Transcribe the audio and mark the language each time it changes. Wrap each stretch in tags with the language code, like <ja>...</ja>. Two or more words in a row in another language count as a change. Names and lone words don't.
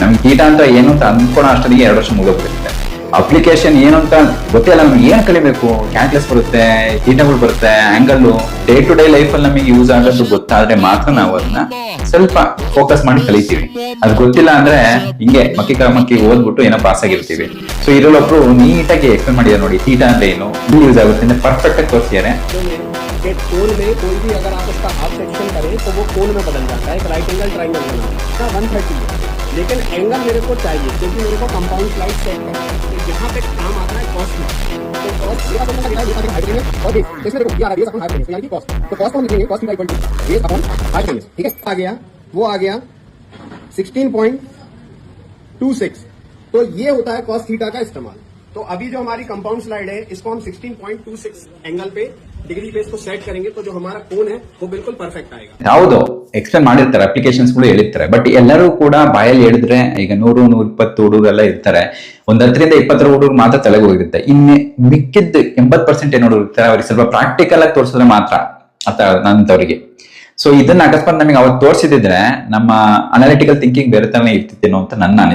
<kn>ನಮ್ಗೆ ತೀಟ ಅಂತ ಏನು ಅಂತ ಅಂದ್ಕೊಳ್ಳೋ ಅಷ್ಟೊತ್ತಿಗೆ 2 ವರ್ಷ ಮುಗಿದೋಗ್ಬಿಡುತ್ತೆ. ಅಪ್ಲಿಕೇಶನ್ ಏನು ಅಂತ ಗೊತ್ತಿಲ್ಲ, ನಮ್ಗೆ ಏನ್ ಕಲಿಬೇಕು, ಕ್ಯಾಲ್ಕುಲಸ್ ಬರುತ್ತೆ, ಥೀಟಾಗಳು ಬರುತ್ತೆ, ಆಂಗಲ್,</kn> <en>day to day life</en> <kn>ಅಲ್ಲಿ ನಮಗೆ ಯೂಸ್ ಆಗೋದು ಗೊತ್ತಾದ್ರೆ ಮಾತ್ರ ನಾವು ಅದನ್ನ ಸ್ವಲ್ಪ ಫೋಕಸ್ ಮಾಡಿ ಕಲಿತೀವಿ. ಅದು ಗೊತ್ತಿಲ್ಲ ಅಂದ್ರೆ ಹಿಂಗೆ ಮಕ್ಕಿ ಓದ್ಬಿಟ್ಟು ಏನೋ ಪಾಸ್ ಆಗಿರ್ತೀವಿ. ಸೊ ಇದ್ರಲ್ಲಿ ಒಬ್ರು ನೀಟಾಗಿ ಎಕ್ಸ್ಪ್ಲೇನ್ ಮಾಡಿದ್ದಾರೆ ನೋಡಿ, ಥೀಟಾ ಅಂದ್ರೆ ಏನು, ಇದು ಯೂಸ್ ಆಗುತ್ತೆ ಅಂತ ಪರ್ಫೆಕ್ಟ್ ಆಗಿ ತೋರಿಸಿದ್ದಾರೆ.</kn> <hi>कोण में कोई भी अगर आप उसका</hi> <en>half section</en> <hi>करें तो वो कोण में बदल जाता है, एक</hi> <en>right angle triangle</en> <hi>बना 130 है, लेकिन एंगल मेरे को चाहिए क्योंकि मेरे को</hi> <en>compound slide set</en> <hi>करना है। तो यहाँ पे काम आता है कॉस्ट में, तो कॉस्ट ये अपन का है</hi> <en>height range</en> <hi>और बेस, इसमें देखो ये आ रहा है</hi> <en>base upon height range,</en> <hi>यानी कि कॉस्ट, तो कॉस्ट को हम लिखेंगे</hi> <en>cost theta equal to base upon height range,</en> <hi>ठीक है। आ गया, वो आ गया 16.26, तो ये होता है</hi> <en>cost theta</en> <hi>का इस्तेमाल। तो अभी जो हमारी</hi> <en>compound slide</en> <hi>है इसको हम 16.26 एंगल पे डिग्री पे इसको सेट करेंगे, तो जो हमारा कोण है वो बिल्कुल परफेक्ट आएगा।</hi> <kn>ಹೌದು, ಎಕ್ಸ್ಪ್ಲೇನ್ ಮಾಡಿರ್ತಾರೆ, ಅಪ್ಲಿಕೇಶನ್ಸ್ ಗಳು ಹೇಳಿರ್ತಾರೆ, ಬಟ್ ಎಲ್ಲರೂ ಕೂಡ ಬಾಯಲ್ಲಿ ಹೇಳಿದ್ರೆ ಈಗ 100-120 ಹುಡುಗರೆಲ್ಲ ಇರ್ತಾರೆ, ಒಂದ್ 10ರಿಂದ 20 ಹುಡುಗರು ಮಾತ್ರ ತಲೆಗೆ ಹೋಗಿರುತ್ತೆ. ಇನ್ನು ಮಿಕ್ಕಿದ್ದ 80% ಏನು ಹುಡುಗರು ಇರ್ತಾರೆ, ಅವ್ರಿಗೆ ಸ್ವಲ್ಪ ಪ್ರಾಕ್ಟಿಕಲ್ ಆಗಿ ತೋರಿಸಿದ್ರೆ ಮಾತ್ರ ನಂತವರಿಗೆ. ಸೊ ಇದನ್ನ ಅಕಸ್ಮಾತ್ ನಮಗೆ ಅವತ್ತು ತೋರಿಸಿದ್ರೆ ನಮ್ಮ</kn> <en>analytical thinking</en> <kn>ಬೇರೆ ತರನೇ ಇರ್ತಿತ್ತೇನೋ ಅಂತ ನನ್ನ ಅನಿಸಿಕೆ.</kn>